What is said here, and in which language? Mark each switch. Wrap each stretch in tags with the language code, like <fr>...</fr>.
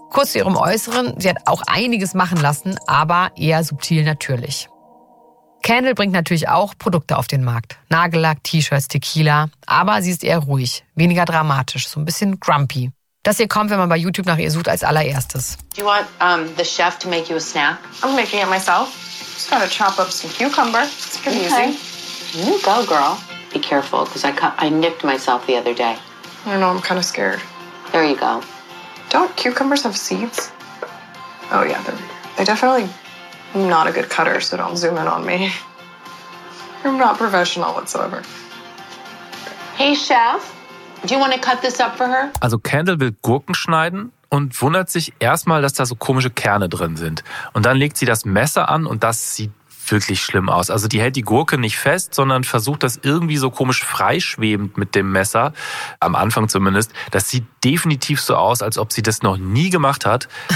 <de>Kurz zu ihrem Äußeren, sie hat auch einiges machen lassen, aber eher subtil natürlich. Kendall bringt natürlich auch Produkte auf den Markt. Nagellack, T-Shirts, Tequila. Aber sie ist eher ruhig, weniger dramatisch, so ein bisschen grumpy. Das hier kommt, wenn man bei YouTube nach ihr sucht, als allererstes.</de> <en>Do you want the chef to make you a snack? I'm making it myself. Just gotta chop up some cucumber. It's pretty easy. You go, girl. Be careful, because I nicked myself the other day. I know, I'm kind of scared. There you go. Don't cucumbers have seeds? Oh yeah, they definitely... I'm not a good cutter, so don't zoom in on me. I'm not professional whatsoever. Hey, Chef, do you want to cut this up for her?</en> <de>Also Kendall will Gurken schneiden und wundert sich erstmal, dass da so komische Kerne drin sind. Und dann legt sie das Messer an und das sieht wirklich schlimm aus. Also die hält die Gurke nicht fest, sondern versucht das irgendwie so komisch freischwebend mit dem Messer, am Anfang zumindest. Das sieht definitiv so aus, als ob sie das noch nie gemacht hat.</de>